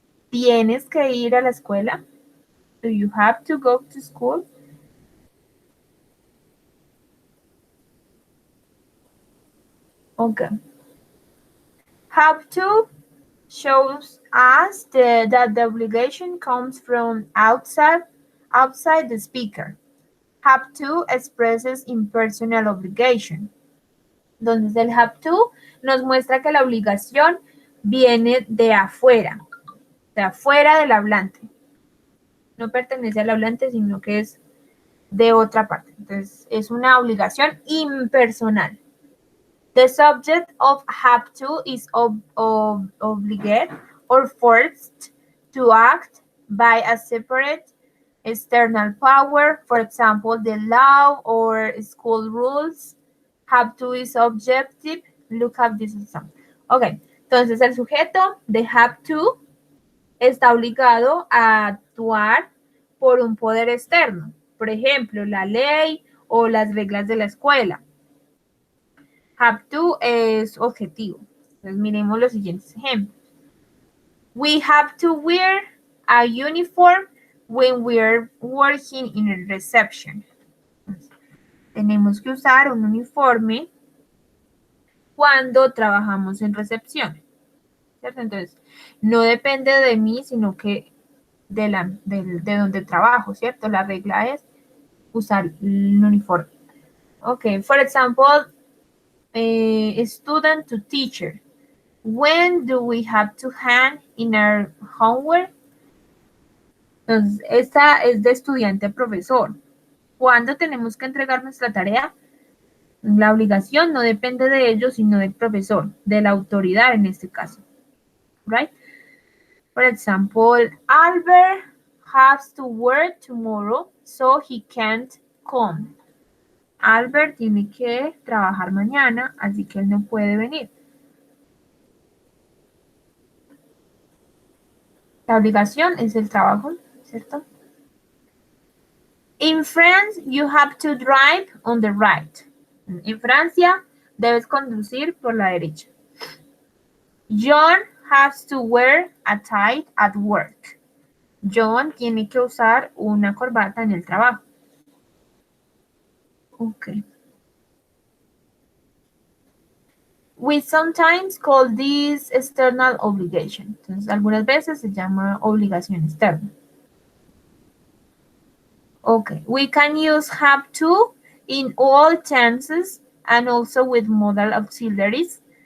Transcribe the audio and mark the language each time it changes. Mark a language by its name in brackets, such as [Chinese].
[Spanish] ¿Tienes que ir a la escuela? [English] Do you have to go to school? Okay. Have to shows us that the obligation comes from outside the speaker. Have to expresses impersonal obligation. [Spanish] Entonces el have to nos muestra que la obligación viene de afuera del hablante. No pertenece al hablante, sino que es de otra parte. Entonces es una obligación impersonal. [English] The subject of have to is obliged or forced to act by a separate external power, for example, the law or school rules. Have to is objective. Look at this example. [Spanish] Ok, entonces el sujeto de have to está obligado a actuar por un poder externo, por ejemplo, la ley o las reglas de la escuela. Have to es objetivo. Entonces miremos los siguientes ejemplos. [English] We have to wear a uniform when we're working in a reception. [Spanish] Entonces, tenemos que usar un uniforme cuando trabajamos en recepción. ¿Cierto? Entonces, no depende de mí, sino que de donde trabajo, ¿cierto? La regla es usar el uniforme. [English] Ok, for example, student to teacher. When do we have to hand in our homework? [Spanish] Entonces, esta es de estudiante a profesor. ¿Cuándo tenemos que entregar nuestra tarea? La obligación no depende de ellos, sino del profesor, de la autoridad en este caso. [English] Right? For example, Albert has to work tomorrow, so he can't come. [Spanish] Albert tiene que trabajar mañana, así que él no puede venir. La obligación es el trabajo, ¿cierto? [English] In France, you have to drive on the right. [Spanish] En Francia, debes conducir por la derecha. [English] John has to wear a tie at work. [Spanish] John tiene que usar una corbata en el trabajo. [English] Okay. We sometimes call this external obligation. [Spanish] Entonces, algunas veces se llama obligación externa. [English] Okay, we can use have to in all tenses and also with modal auxiliaries.